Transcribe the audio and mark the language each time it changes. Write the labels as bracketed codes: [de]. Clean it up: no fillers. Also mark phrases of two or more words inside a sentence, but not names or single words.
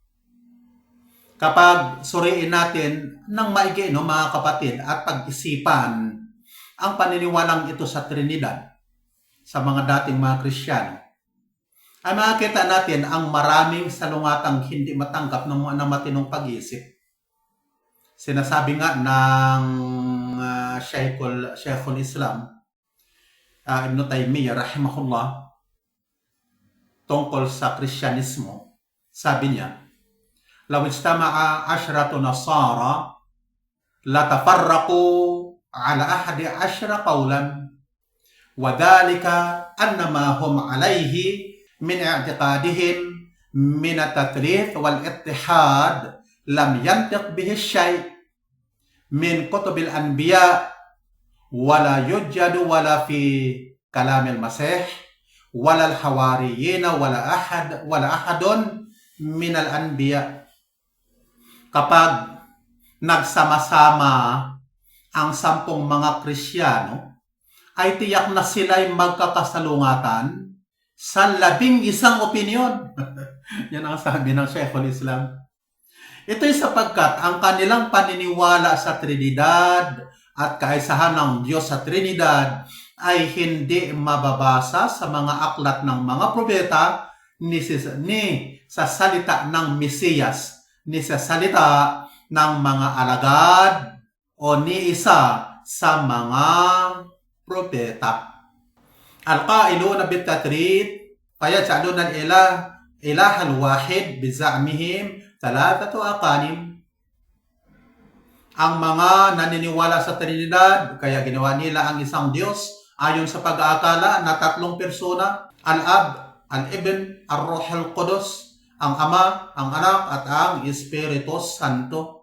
[tl] Kapag suriin natin ng maigi, no, mga kapatid, at pag-isipan ang paniniwalang ito sa Trinidad sa mga dating mga Kristiyano, ay makikita natin ang maraming salungatang hindi matanggap ng matinong pag-iisip. Sinasabi nga ng Sheikhul Islam, Ibn Taymiyyah, rahimahullah, tungkol sa Kristyanismo, sabi [ar] niya, لو اجتمع عشرة نصارى لتفرقوا على 11 قولا وذلك أنما هم عليه من اعتقادهم من التثليث والاتحاد لم ينطق به شيء من كتب الأنبياء ولا يوجد ولا في كلام المسيح ولا الحواريين ولا أحد من الأنبياء. [tl] Kapag nagsama-sama ang 10 mga Kristiyano, ay tiyak na sila'y magkakasalungatan sa 11 opinyon. Yan ang sabi ng Sheikhul Islam. Ito'y sapagkat ang kanilang paniniwala sa Trinidad at kaisahan ng Diyos sa Trinidad ay hindi mababasa sa mga aklat ng mga propeta ni sa salita ng Mesiyas, ni sa salita ng mga alagad o ni isa sa mga propeta. [ar] القائلون بالتثليث فيجعلون الإله الواحد بزعمهم ثلاثة أقانيم. [tl] Ang mga naniniwala sa Trinidad, kaya ginawa nila ang isang Diyos ayon sa pag-aakala na tatlong persona, [ar] الأب، الابن، الروح القدس, [tl] ang Ama, ang Anak, at ang Espiritu Santo.